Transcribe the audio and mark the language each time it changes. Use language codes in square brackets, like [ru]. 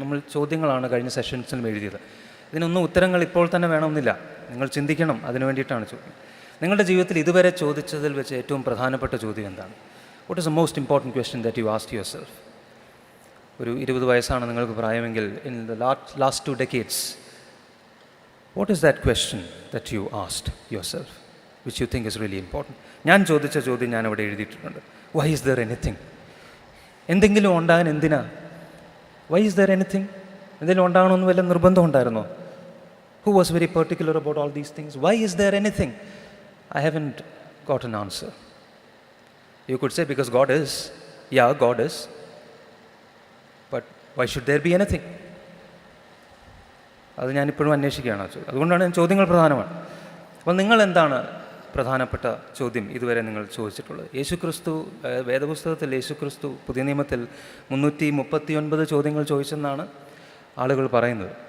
[ml] നമ്മൾ ചോദ്യങ്ങളാണ് കഴിഞ്ഞ സെഷൻസിലും എഴുതിയത്. ഇതിനൊന്നും ഉത്തരങ്ങൾ ഇപ്പോൾ തന്നെ വേണമെന്നില്ല. നിങ്ങൾ ചിന്തിക്കണം. അതിനു വേണ്ടിയിട്ടാണ് ചോദ്യം. നിങ്ങളുടെ ജീവിതത്തിൽ ഇതുവരെ ചോദിച്ചതിൽ വെച്ച് ഏറ്റവും പ്രധാനപ്പെട്ട ചോദ്യം എന്താണ്? [en] What is the most important question that you asked yourself? [ml] ഒരു 20 വയസ്സാണ് നിങ്ങൾക്ക് പ്രായമെങ്കിൽ, [en] In the last 2 decades, What is that question that you asked yourself, which you think is really important? [ml] ഞാൻ ചോദിച്ച ചോദ്യം ഞാൻ അവിടെ എഴുതിയിട്ടുണ്ട്. [en] Why is there anything? [ml] എന്തെങ്കിലും ഉണ്ടാകാൻ എന്തിനാ? Why is there anything? എന്തെങ്കിലും ഉണ്ടാകണമെന്ന് വല്ല നിർബന്ധം ഉണ്ടായിരുന്നോ? [en] Who was very particular about all these things? Why is there anything? I haven't got an answer. You could say because God is. Yeah, God is. But why should there be anything? [ml] അത് ഞാനിപ്പോഴും അന്വേഷിക്കുകയാണ് ആ ചോദ്യം. അതുകൊണ്ടാണ് ഞാൻ ചോദ്യങ്ങൾ പ്രധാനമാണ്. അപ്പോൾ നിങ്ങൾ എന്താണ് പ്രധാനപ്പെട്ട ചോദ്യം ഇതുവരെ നിങ്ങൾ ചോദിച്ചിട്ടുള്ളത്? യേശുക്രിസ്തു വേദപുസ്തകത്തിൽ യേശുക്രിസ്തു പുതിയ നിയമത്തിൽ 339 ചോദ്യങ്ങൾ ചോദിച്ചെന്നാണ് ആളുകൾ പറയുന്നത്.